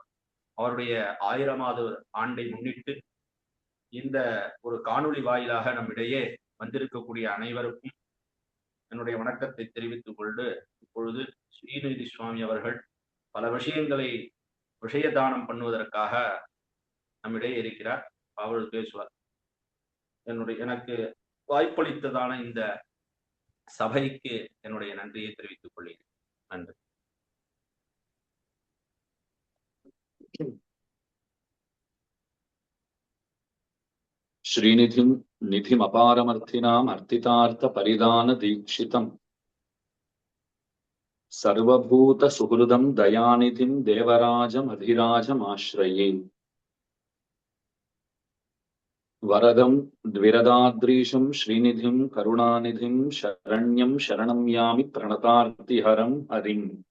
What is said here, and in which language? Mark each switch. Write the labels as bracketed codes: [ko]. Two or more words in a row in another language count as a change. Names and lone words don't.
[ta] அவருடைய 1000வது ஆண்டை முன்னிட்டு இந்த ஒரு காணொளி வாயிலாக நம்மிடையே வந்திருக்கக்கூடிய அனைவருக்கும் என்னுடைய வணக்கத்தை தெரிவித்துக் கொண்டு, இப்பொழுது ஸ்ரீநிதி சுவாமி அவர்கள் பல விஷயங்களை விஷயதானம் பண்ணுவதற்காக நம்மிடையே இருக்கிறார். அவர் பேசுவார். எனக்கு வாய்ப்பளித்ததான இந்த சபைக்கு என்னுடைய நன்றியை தெரிவித்துக் கொள்கிறேன். நன்றி. [sa] श्रीनिधिं निधिमपारमर्थिनाम् अर्थितार्थपरिदानदीक्षितम् सर्वभूतसुहृदं दयानिधिं देवराजमधिराजमाश्रये वरदं द्विरदाद्रीशं श्रीनिधिं करुणानिधिं शरण्यं शरणं यामि प्रणतार्तिहरं हरिम्